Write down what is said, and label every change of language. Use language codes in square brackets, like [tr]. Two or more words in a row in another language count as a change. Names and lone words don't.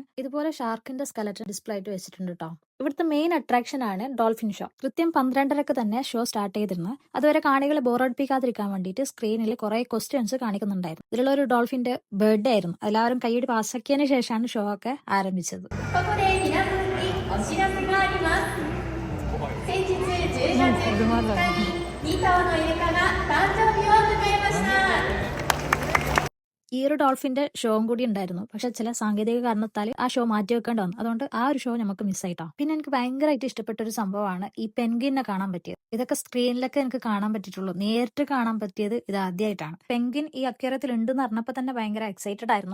[ml] ഇതുപോലെ ഷാർക്കിന്റെ [en] skeleton display [ml] ആയിട്ട് വെച്ചിട്ടുണ്ട് കേട്ടോ. ഇവിടുത്തെ [en] main attraction [ml] ആണ് [en] dolphin show. [ml] കൃത്യം 12:30 തന്നെ [en] show start [ml] ചെയ്തിരുന്നു. അതുവരെ കാണികളെ ബോറടിപ്പിക്കാതിരിക്കാൻ വേണ്ടിയിട്ട് സ്ക്രീനിൽ കുറെ ക്വസ്റ്റ്യൻസ് കാണിക്കുന്നുണ്ടായിരുന്നു. ഇതിലുള്ള ഒരു ഡോൾഫിന്റെ ബർത്ത്ഡേ ആയിരുന്നു. എല്ലാവരും കൈയ്യടി പാസാക്കിയതിനു ശേഷമാണ് ഷോ ഒക്കെ ആരംഭിച്ചത്. [ja] ここで皆さんにお知らせがあります。先日10月2日に2頭のイルカが誕生日を迎えました。 [ml] ഈ ഒരു ഡോൾഫിന്റെ ഷോയും കൂടി ഉണ്ടായിരുന്നു. പക്ഷെ ചില സാങ്കേതിക കാരണത്താൽ ആ ഷോ മാറ്റി വെക്കേണ്ടി വന്നു. അതുകൊണ്ട് ആ ഒരു ഷോ നമുക്ക് മിസ്സായിട്ടോ. പിന്നെ എനിക്ക് ഭയങ്കരമായിട്ട് ഇഷ്ടപ്പെട്ട ഒരു സംഭവമാണ് ഈ പെൻഗിനെ കാണാൻ പറ്റിയത്. ഇതൊക്കെ സ്ക്രീനിലൊക്കെ എനിക്ക് കാണാൻ പറ്റിയിട്ടുള്ളൂ. നേരിട്ട് കാണാൻ പറ്റിയത് ഇത് ആദ്യമായിട്ടാണ്. പെൻഗിൻ ഈ അക്വേറിയത്തിൽ ഉണ്ടെന്ന് പറഞ്ഞപ്പോൾ തന്നെ ഭയങ്കര എക്സൈറ്റഡ് ആയിരുന്നു.